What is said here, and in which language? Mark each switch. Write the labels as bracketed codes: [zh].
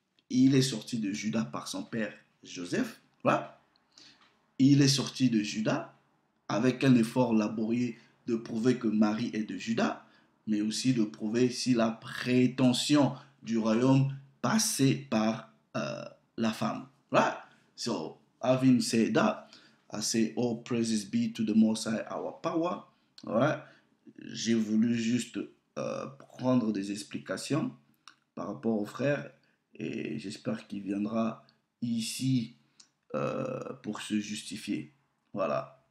[fr] Il est sorti de Juda par son père Joseph. Voilà. Il est sorti de Juda avec un effort laborieux de prouver que Marie est de Juda, mais aussi de prouver si la prétention du royaume passait par la femme. Right? [en] So, having said that, I say all praises be to the Most High, our power. Right? [fr] J'ai voulu juste prendre des explications par rapport au frère et j'espère qu'il viendra ici pour se justifier. Voilà.